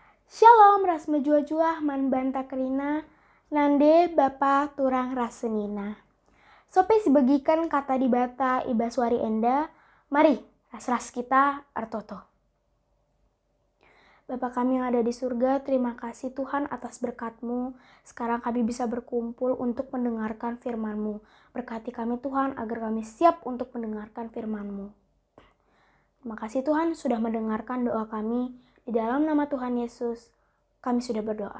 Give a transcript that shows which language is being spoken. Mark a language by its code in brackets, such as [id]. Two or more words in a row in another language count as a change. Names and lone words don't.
[btx] Shalom rasma jua-jua man banta kerina, nande bapa turang rasenina. Sope sibagikan kata di bata iba suari enda, mari ras-ras kita artoto. [id] Bapa kami yang ada di surga, terima kasih Tuhan atas berkat-Mu. Sekarang kami bisa berkumpul untuk mendengarkan firman-Mu. Berkati kami Tuhan agar kami siap untuk mendengarkan firman-Mu. Terima kasih Tuhan sudah mendengarkan doa kami. Di dalam nama Tuhan Yesus, kami sudah berdoa.